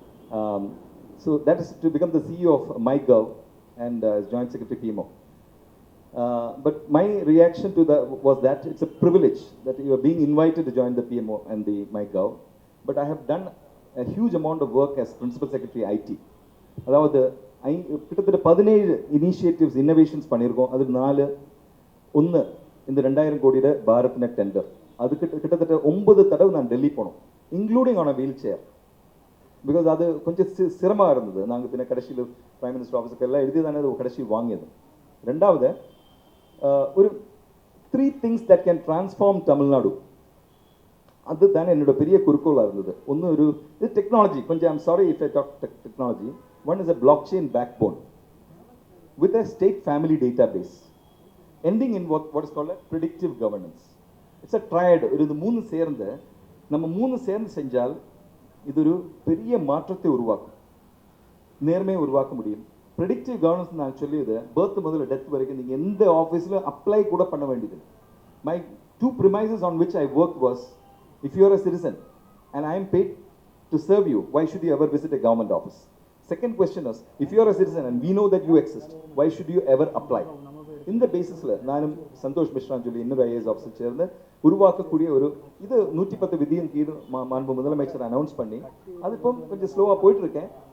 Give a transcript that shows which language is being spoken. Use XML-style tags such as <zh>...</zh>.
<en>So that is to become the CEO of MyGov and as Joint Secretary PMO. But my reaction to that was that it's a privilege that you are being invited to join the PMO and the MyGov. But I have done a huge amount of work as Principal Secretary IT.</en> <ta>அதாவது கிட்டத்தட்ட 17 initiatives innovations பண்ணியிருக்கோம். அது 4 ஒன்று இந்த 2000 கோடியோட Bharat net tender. அது கிட்டத்தட்ட 9 தடவை நான் டெல்லி போனோம்,</ta> <en>Including on a wheelchair.</en> <ta>Because அது கொஞ்சம் சிரமமாக இருந்தது. நாங்கள் பின்ன கடைசியில் பிரைம் மினிஸ்டர் ஆஃபீஸுக்கு எல்லாம் எழுதி தானே அது கடைசி வாங்கியது. ரெண்டாவது ஒரு</ta> <en>3 things that can transform</en> <ta>Tamil Nadu, அது தானே என்னோட பெரிய குறிக்கோளாக இருந்தது. ஒன்று ஒரு இது டெக்னாலஜி, கொஞ்சம்</ta> <en>I'm sorry if I talk technology. One is a blockchain backbone with a state family database ending in what is called a predictive governance. It's a triad.</en> <ta>இது 3 சேர்ந்து நம்ம 3 சேர்ந்து செஞ்சால் இது ஒரு பெரிய மாற்றத்தை உருவாக்கும், நேர்மையை உருவாக்க முடியும். ப்ரெடிக்டிவ் கவர்னன்ஸ் நான் சொல்லியது பர்த் முதல்ல டெத் வரைக்கும் நீங்கள் எந்த ஆஃபீஸில் அப்ளை கூட பண்ண வேண்டியது.</ta> <en>My 2 premises on which I worked was, if you are a citizen and I am paid to serve you, why should you ever visit a government office? Second question is, if you are a citizen and we know that you exist, why should you ever apply?</en> <ta>இந்த பேசிஸில் நானும் சந்தோஷ் மிஸ்ரான்னு சொல்லி இன்னொரு IAS officer சேர்ந்து உருவாக்கக்கூடிய ஒரு இது 110 விதியின் கீழ் மாண்பு முதலமைச்சர் அனௌன்ஸ் பண்ணி அது இப்போ கொஞ்சம் ஸ்லோவாக போயிட்டுருக்கேன்.</ta>